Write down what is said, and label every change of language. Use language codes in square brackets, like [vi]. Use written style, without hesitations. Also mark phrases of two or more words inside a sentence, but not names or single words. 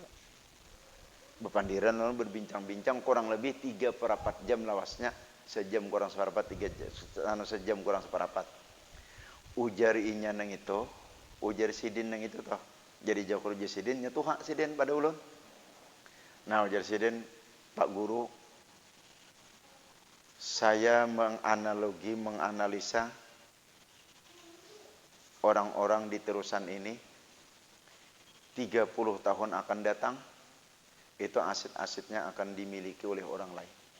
[bjn] Bepandiran lalu berbincang-bincang kurang lebih 3/4 jam lawasnya, sejam kurang seperempat, sejam kurang seperempat. Ujar inya nang itu, ujar sidin nang itu toh. Jadi jauh ujar sidin nya tuh hak sidin pada ulun. Nah ujar sidin, Pak Guru, [id] saya menganalisa orang-orang di terusan ini 30 tahun akan datang itu aset-asetnya akan dimiliki oleh orang lain.